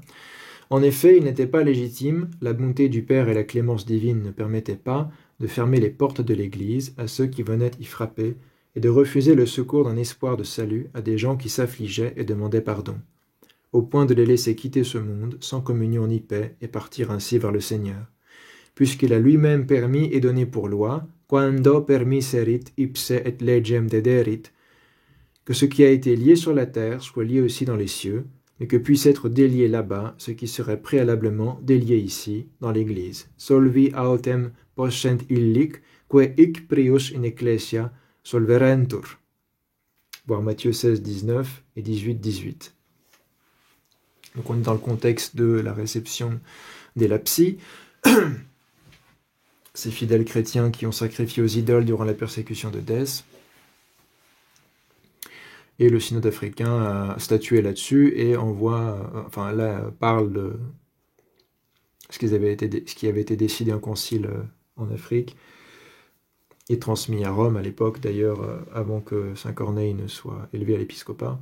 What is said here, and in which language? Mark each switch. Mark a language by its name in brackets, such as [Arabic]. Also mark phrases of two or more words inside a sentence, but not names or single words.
[French] En effet, il n'était pas légitime, la bonté du Père et la clémence divine ne permettaient pas de fermer les portes de l'Église à ceux qui venaient y frapper et de refuser le secours d'un espoir de salut à des gens qui s'affligeaient et demandaient pardon, au point de les laisser quitter ce monde sans communion ni paix et partir ainsi vers le Seigneur, puisqu'il a lui-même permis et donné pour loi, [Latin] quando permiserit ipse et legem dederit, [French] que ce qui a été lié sur la terre soit lié aussi dans les cieux, mais que puisse être délié là-bas ce qui serait préalablement délié ici, dans l'Église. [Latin] Solvi autem possent illic, que hic prius in ecclesia solverentur. [French] Voir Matthieu 16, 19 et 18, 18. Donc on est dans le contexte de la réception des lapsies. Ces fidèles chrétiens qui ont sacrifié aux idoles durant la persécution de Dès. Et le synode africain a statué là-dessus et parle de ce qui avait été décidé en concile en Afrique et transmis à Rome à l'époque, d'ailleurs, avant que Saint Corneille ne soit élevé à l'épiscopat.